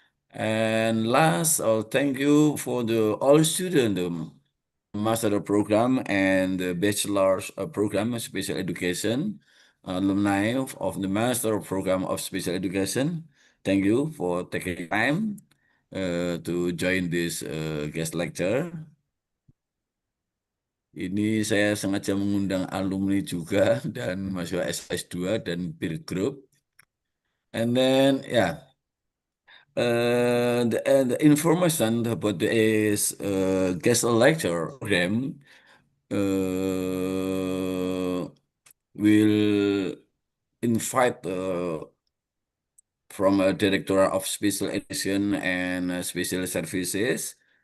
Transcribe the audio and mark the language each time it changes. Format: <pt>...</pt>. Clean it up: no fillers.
<en>And last, thank you for all students, master program and the bachelor's program of special education, alumni of the master program of special education. Thank you for taking time to join this guest lecture.</en> <id>Ini saya sengaja mengundang alumni juga dan mahasiswa S2 dan peer group.</id> <en>And then the information about this guest lecture program will invite from a director of special education and special services.</en>